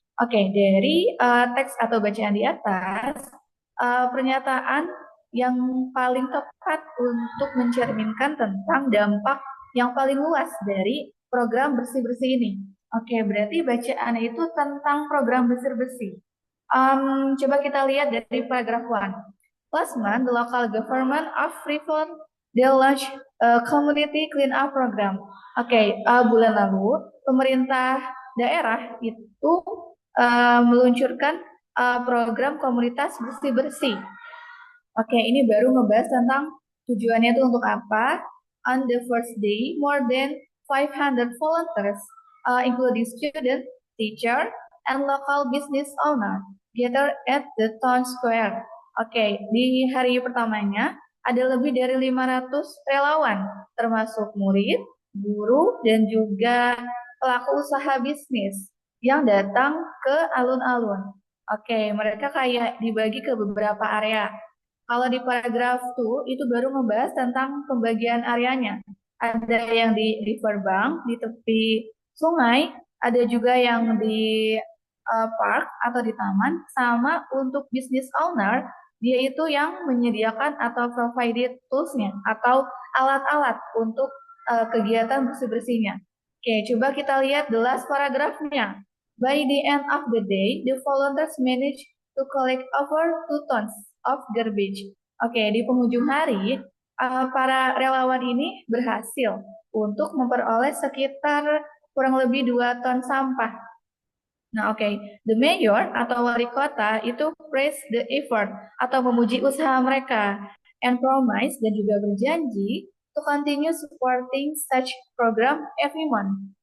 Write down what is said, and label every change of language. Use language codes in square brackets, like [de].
[id] Oke, dari teks atau bacaan di atas, pernyataan yang paling tepat untuk mencerminkan tentang dampak yang paling luas dari program bersih-bersih ini. Oke, berarti bacaan itu tentang program bersih-bersih. Coba kita lihat dari paragraph 1. [en] Last month, the local government of Freeport they launched a community clean up program. [id] Oke, bulan lalu pemerintah daerah itu meluncurkan program komunitas bersih-bersih. Oke, ini baru ngebahas tentang tujuannya itu untuk apa. [en] On the first day, more than 500 volunteers, including students, teacher, and local business owner, gathered at the town square. [id] Oke, di hari pertamanya ada lebih dari 500 relawan, termasuk murid, guru, dan juga pelaku usaha bisnis yang datang ke alun-alun. Oke, mereka kayak dibagi ke beberapa area. Kalau di paragraf 2 itu baru membahas tentang pembagian areanya. Ada yang di riverbank, di tepi sungai, ada juga yang di park atau di taman, sama untuk business owner, dia itu yang menyediakan atau provided tools-nya atau alat-alat untuk kegiatan bersih-bersihnya. Oke, coba kita lihat [en] the last [id] paragrafnya. [en] By the end of the day, the volunteers managed to collect over 2 tons of garbage. [id] Oke, di penghujung hari, para relawan ini berhasil untuk memperoleh sekitar kurang lebih 2 ton sampah. [en] Nah, oke, the mayor [id] atau wali kota itu [en] praise the effort [id] atau memuji usaha mereka [en] and promise [id] dan juga berjanji [en] to continue supporting such program every month.